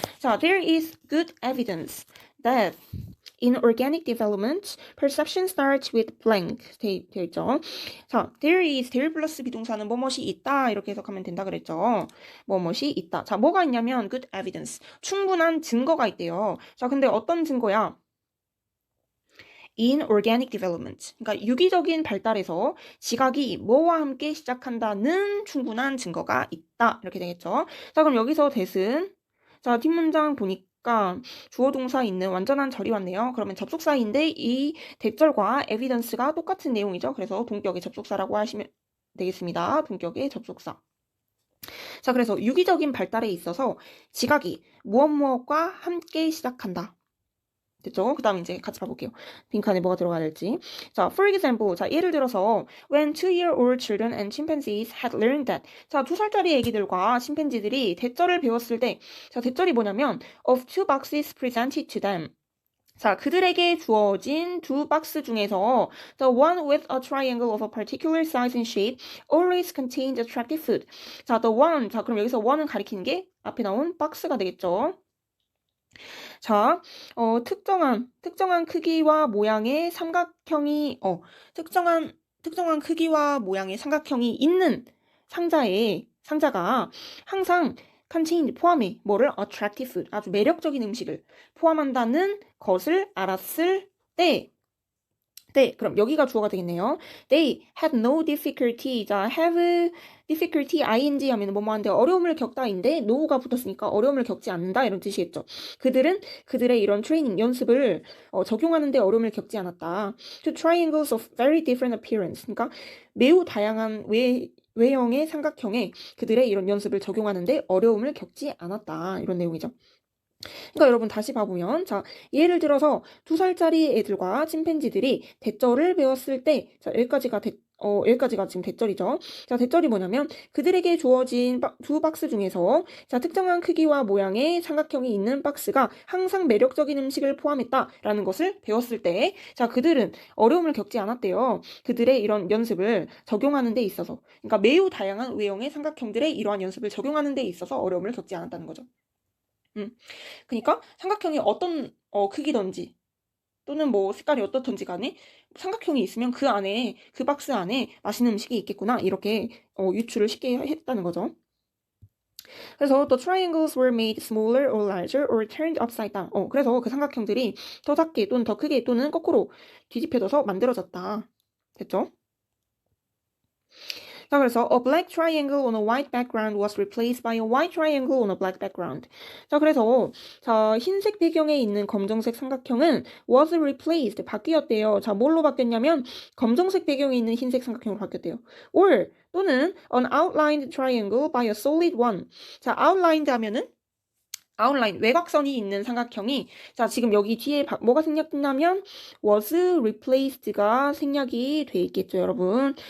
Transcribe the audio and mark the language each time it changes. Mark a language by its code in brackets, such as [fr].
[en] 자, there is good evidence that in organic development, perception starts with blank. [ko] 되어 있죠. 자, there 플러스 비동사는 뭐뭇이 있다. 이렇게 해석하면 된다 그랬죠. 뭐뭇이 있다. 자, 뭐가 있냐면 [en] good evidence. [ko] 충분한 증거가 있대요. 자, 근데 어떤 증거야? [en] in organic development. [ko] 그러니까 유기적인 발달에서 지각이 뭐와 함께 시작한다는 충분한 증거가 있다. 이렇게 되겠죠. 자, 그럼 여기서 that은 자, 뒷문장 보니까 주어 동사 있는 완전한 절이 왔네요. 그러면 접속사인데 이 대절과 evidence가 똑같은 내용이죠. 그래서 동격의 접속사라고 하시면 되겠습니다. 동격의 접속사. 자, 그래서 유기적인 발달에 있어서 지각이 무엇과 함께 시작한다. 됐죠? 그 다음 이제 같이 봐볼게요. 빈칸에 뭐가 들어가야 될지. [en] 자, for example. 자, [ko] 예를 들어서 [en] when 2-year-old children and chimpanzees had learned that. [ko] 자, 2살짜리 애기들과 침팬지들이 대절을 배웠을 때, 자, 대절이 뭐냐면 [en] of two boxes presented to them. 자, [ko] 그들에게 주어진 두 박스 중에서 [en] the one with a triangle of a particular size and shape always contained attractive food. 자, the one. [ko] 자, 그럼 여기서 one은 가리키는 게 앞에 나온 박스가 되겠죠. 자, 특정한 크기와 모양의 삼각형이, 특정한 크기와 모양의 삼각형이 있는 상자가 항상 contain 포함해 뭐를 [en] attractive food, [ko] 아주 매력적인 음식을 포함한다는 것을 알았을 때, 그럼 여기가 주어가 되겠네요. [en] They had no difficulty. [ko] 자, have difficulty ing 하면 뭐뭐한데 어려움을 겪다인데 no가 붙었으니까 어려움을 겪지 않는다 이런 뜻이겠죠. 그들은 그들의 이런 트레이닝 연습을 적용하는데 어려움을 겪지 않았다. [en] To triangles of very different appearance. [ko] 그러니까 매우 다양한 외형의 삼각형에 그들의 이런 연습을 적용하는데 어려움을 겪지 않았다. 이런 내용이죠. 그러니까 여러분 다시 봐보면 자, 예를 들어서 2살짜리 애들과 침팬지들이 대절을 배웠을 때 자, 여기까지가 지금 대절이죠. 자, 대절이 뭐냐면 그들에게 주어진 두 박스 중에서 자, 특정한 크기와 모양의 삼각형이 있는 박스가 항상 매력적인 음식을 포함했다라는 것을 배웠을 때 자, 그들은 어려움을 겪지 않았대요. 그들의 이런 연습을 적용하는 데 있어서 그러니까 매우 다양한 외형의 삼각형들의 이러한 연습을 적용하는 데 있어서 어려움을 겪지 않았다는 거죠. 그러니까 삼각형이 어떤 크기든지 또는 뭐 색깔이 어떻든지 간에 삼각형이 있으면 그 박스 안에 맛있는 음식이 있겠구나 이렇게 유추를 쉽게 했다는 거죠. [en] 그래서 the triangles were made smaller or larger or turned upside down. [ko] 그래서 그 삼각형들이 더 작게 또는 더 크게 또는 거꾸로 뒤집혀져서 만들어졌다. 됐죠? [en] 자, 그래서 a black triangle on a white background was replaced by a white triangle on a black background. [ko] 자, 그래서 자, 흰색 배경에 있는 검정색 삼각형은 [en] was replaced, [ko] 바뀌었대요. 자, 뭘로 바뀌었냐면 검정색 배경에 있는 흰색 삼각형으로 바뀌었대요. [en] or 또는 an outlined triangle by a solid one. [ko] 자, outlined 하면은 아웃라인, 외곽선이 있는 삼각형이 자, 지금 여기 뒤에 뭐가 생략됐냐면 [en] was replaced [ko] 가 생략이 돼 있겠죠, 여러분.